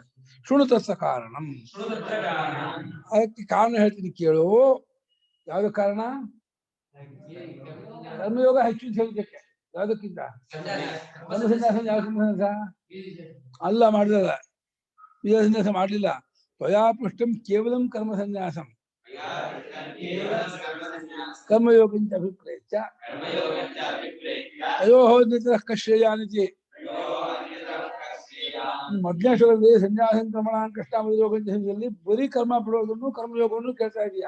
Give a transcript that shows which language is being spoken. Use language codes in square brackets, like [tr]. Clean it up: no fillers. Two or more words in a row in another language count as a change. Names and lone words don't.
[sa] ಶೃಣುತಸ್ಸ ಕಾರಣಂ. [kn] ಅದಕ್ಕೆ ಕಾರಣ ಹೇಳ್ತೀನಿ ಕೇಳು. ಯಾವ್ದು ಕಾರಣ? ಕರ್ಮಯೋಗ ಹೆಚ್ಚು ಅಂತ ಹೇಳಿದ್ದಕ್ಕೆ. ಯಾವ್ದಕ್ಕಿಂತ? ಕರ್ಮ ಸನ್ಯಾಸ. ಯಾವ ಕರ್ಮ ಸನ್ಯಾಸ ಅಲ್ಲ ಮಾಡಿದಲ್ಲ, ಬೀಜ ಸನ್ಯಾಸ ಮಾಡ್ಲಿಲ್ಲ. [sa] ತ್ವಯಾ ಪೃಷ್ಟಂ ಕೇವಲಂ ಕರ್ಮ ಸನ್ಯಾಸಂ ಕರ್ಮಯೋಗಂಚ ಅಭಿಪ್ರೇತ್ಯ ತಯೋಃ ನಿತರಃ ಕಶ್ರೇಯಾನಿತಿ. [kn] ಮೊದಲನೇ ಶ್ಲೋಕದಲ್ಲಿ [sa] ಸನ್ಯಾಸಂ ಕರ್ಮಣಾಂ [kn] ಕೃಷ್ಣಾಮಯೋಗಂಚಲ್ಲಿ ಬರೀ ಕರ್ಮ ಬಿಡೋದನ್ನು ಕರ್ಮಯೋಗವನ್ನು ಕೇಳ್ತಾ ಇದೀಯಾ.